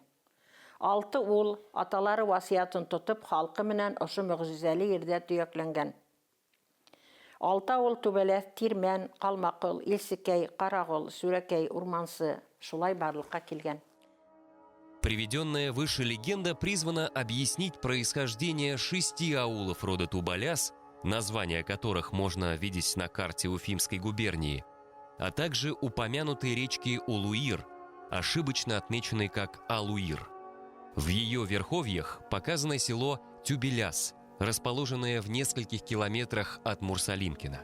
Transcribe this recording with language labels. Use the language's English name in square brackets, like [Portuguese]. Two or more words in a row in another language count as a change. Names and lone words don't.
[Bashkir] 6 ул аталары васыятын тотоп, халҡы менән ошо мөғжизәле ерҙә төйәкләнгән. 6 ул Тубаляс, Тирмән, Ҡалмаҡыл, Илсекәй, Ҡарағол, Сүрәкәй, Урмансы шулай барлыҡҡа килгән. [Russian] Приведенная выше легенда призвана объяснить происхождение 6 аулов рода Тубаляс, названия которых можно видеть на карте Уфимской губернии, а также упомянутой речки Улуир, ошибочно отмеченной как Алуир. В ее верховьях показано село Тюбеляс, расположенное в нескольких километрах от Мурсалимкино.